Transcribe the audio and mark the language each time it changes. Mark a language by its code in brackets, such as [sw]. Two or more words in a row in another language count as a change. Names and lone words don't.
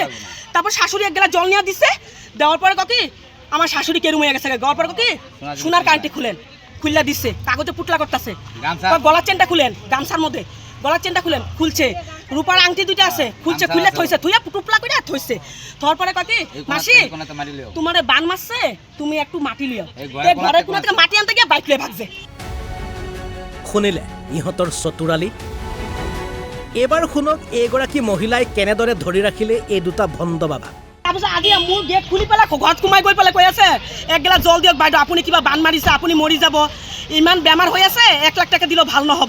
[bn] তারপর শাশুড়ি এক গ্লাস জল নিয়ে দিছে, দেওয়ার পরে কি আমার শাশুড়ি কেরুম হয়ে গেছে, দেওয়ার পরে কি সোনার কানটি খুললা দিচ্ছে, কাগজে পুটলা করতেছে, গলার চেনটা খুলেন গামছার মধ্যে গলার চেনটা খুলছে, রূপার আংটি দুইটা আছে খুলছে, খুললে থইছে, থইয়া টুপলা করে থইছে। তোর পরে কি মাসি তোমার বান মারছে তুমি একটু মাটি লিও, ঘরের কোনা থেকে মাটি আনতে গিয়ে বাইক লিয়ে ভাগছে। [as] শুনিলে ইহঁতৰ চতুৰালি। এবাৰ শুনক এইগৰাকী মহিলাই কেনেদৰে ধৰি ৰাখিলে এই দুটা ভণ্ড বাবা। তাৰপিছত আজি মোৰ গেট খুলি পেলাই ঘৰত সোমাই গৈ পেলাই কৈ আছে এক গিলাচ জল দিয়ক বাইদেউ, আপুনি কিবা বান মাৰিছে, আপুনি মৰি যাব, ইমান বেমাৰ হৈ আছে, 1 লাখ টকা দিলেও ভাল নহ'ব।